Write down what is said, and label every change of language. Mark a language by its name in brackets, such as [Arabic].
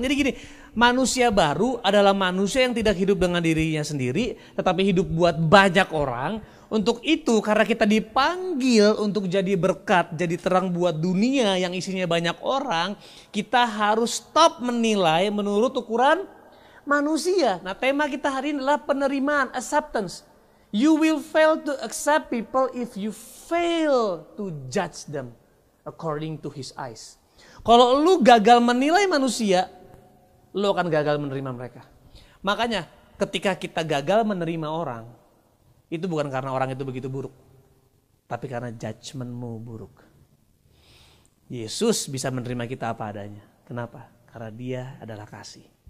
[Indonesian] Jadi gini, manusia baru adalah manusia yang tidak hidup dengan dirinya sendiri, tetapi hidup buat banyak orang. Untuk itu, karena kita dipanggil untuk jadi berkat, jadi terang buat dunia yang isinya banyak orang, kita harus stop menilai menurut ukuran manusia. Nah, tema kita hari ini adalah penerimaan, acceptance. [English] You will fail to accept people if you fail to judge them according to his eyes. [Indonesian] Kalau lu gagal menilai manusia, lu akan gagal menerima mereka. Makanya ketika kita gagal menerima orang, itu bukan karena orang itu begitu buruk, tapi karena judgementmu buruk. Yesus bisa menerima kita apa adanya. Kenapa? Karena dia adalah kasih.